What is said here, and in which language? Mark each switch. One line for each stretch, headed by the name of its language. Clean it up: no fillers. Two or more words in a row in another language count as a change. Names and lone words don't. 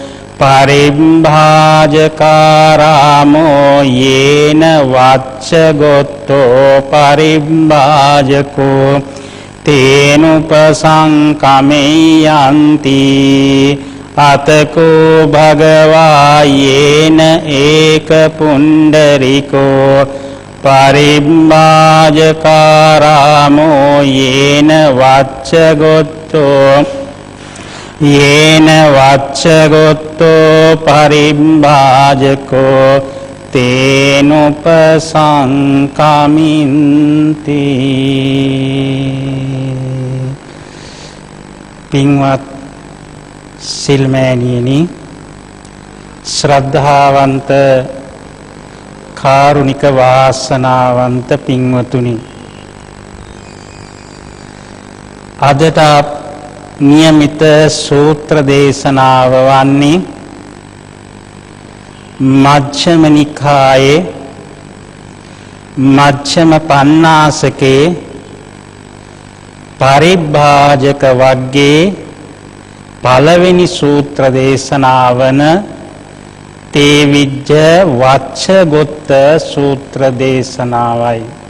Pali: පරිභාජකාරාමෝ යේන වච්චගොත්තෝ පරිභාජකෝ තේනුපසංකමෙය්‍යන්ති අතකෝ භගවා යේන ඒක පුණ්ඩරිකෝ පරිභාජකාරාමෝ යේන වච්චගොත්තෝ පරිභාජකෝ තේනුපසංකමින්ති
Sinhala: පින්වත් සිල්මෑණියනි ශ්‍රද්ධාවන්ත කාරුණික වාසනාවන්ත පින්වතුනි අදට නියමිත සූත්‍ර දේශනාව වන්නේ මජ්ක්‍ධිම නිකායේ මජ්ක්‍ධිම පඤ්ඤාසකේ පරිභාජක වග්ගයේ පළවෙනි සූත්‍ර දේශනාවන තේවිජ්ජ වච්චගොත්ත සූත්‍ර දේශනාවයි.